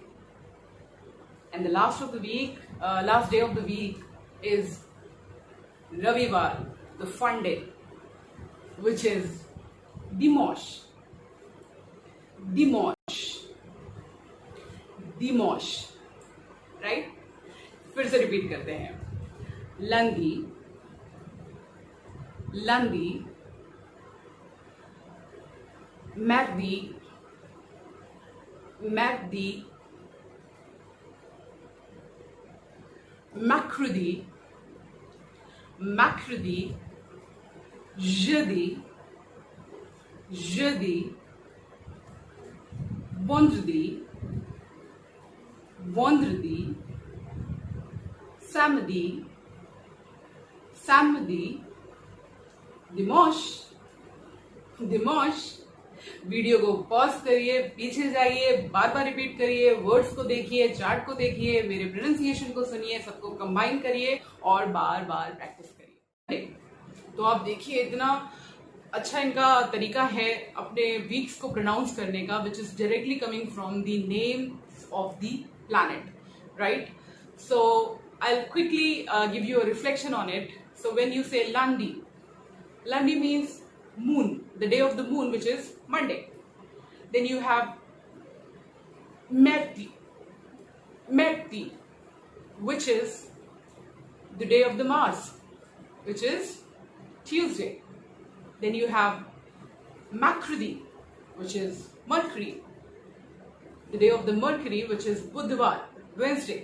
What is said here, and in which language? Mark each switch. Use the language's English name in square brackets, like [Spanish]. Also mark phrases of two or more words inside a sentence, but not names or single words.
[English] And the last of the week, last day of the week is रविवार, the fun day, which is dimanche. [French] Dimanche. Dimanche. [English] Right? [Hindi] फिर से रिपीट करते हैं. [French] Lundi. Lundi. Mardi. Mardi. Mercredi. Mercredi. Jeudi. Jeudi. Vendredi. Vendredi. Samedi. Samedi. Dimanche. Dimanche. [Hindi] वीडियो को पॉज करिए, पीछे जाइए, बार बार रिपीट करिए, वर्ड्स को देखिए, चार्ट को देखिए, मेरे प्रोनाउंसिएशन को सुनिए, सबको कंबाइन करिए और बार बार प्रैक्टिस करिए. तो आप देखिए इतना अच्छा इनका तरीका है अपने वीक्स को प्रोनाउंस करने का, [English] which is directly coming from the name of the planet, right? so I will quickly give you a reflection on it. so when you say lundi, lundi means moon, the day of the moon, which is Monday. Then you have Merti, Merti, which is the day of the Mars, which is Tuesday. Then you have Mercredi, which is Mercury, the day of the Mercury, which is Budhvar, Wednesday.